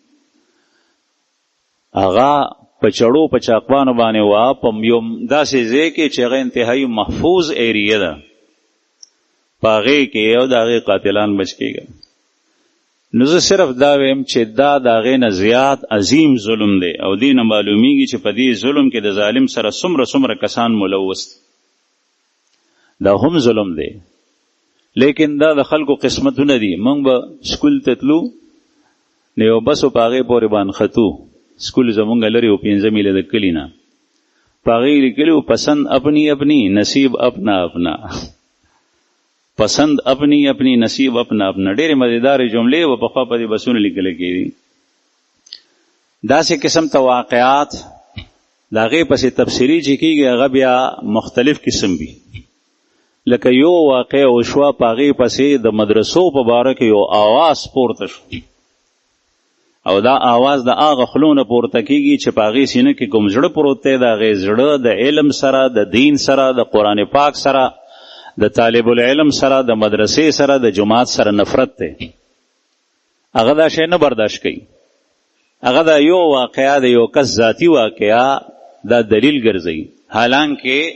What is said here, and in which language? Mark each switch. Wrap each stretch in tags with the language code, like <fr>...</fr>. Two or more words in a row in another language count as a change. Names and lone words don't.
<ps>هغه په چړو په چاقوانو باندې وا په یو داسې ځای کې چې هغه انتهایی محفوظ ایریا ده په هغې کې یو د هغې قاتلان بچ کېږي نو زه صرف دا ویم چې دا د هغې نه زیات عظیم ظلم دی او دې نه معلومیږي چې په دې ظلم کې د ظالم سره څومره کسان ملوث دا هم ظلم دی لیکن دا د خلکو قسمتونه دي موږ به سکول ته تلو نو یو بس په هغې پورې باندې ختو سکول زمونږ لرې و 5 میله د کلي نه په هغې لیکلي و</ps> <ur>پسند اپنی اپنی نصیب اپنا اپنا پسند اپنی اپنی نصیب اپنا اپنا</ur> <ps>ډېرې مزیدارې جملې و پخوا په دې بسونه لیکل کېدي داسې قسم ته واقعات د هغې پسې تفسیري چې کېږي هغه بیا مختلف قسم وي لکه یو واقع وشوه په هغې پسې د مدرسو په باره کې یو آواز پورته شو او دا آواز د هغه خولو نه پورته کېږي چې په هغې سینه کې کوم زړه پروت دی د هغې زړه د علم سره د دین سره د قرآن پاک سره د طالب العلم سره د مدرسې سره د جماعت سره نفرت دی هغه دا شی نه برداشت کوي هغه دا یو واقعه د یو کس ذاتي واقعه دا دلیل ګرځوي حالانکه</ps>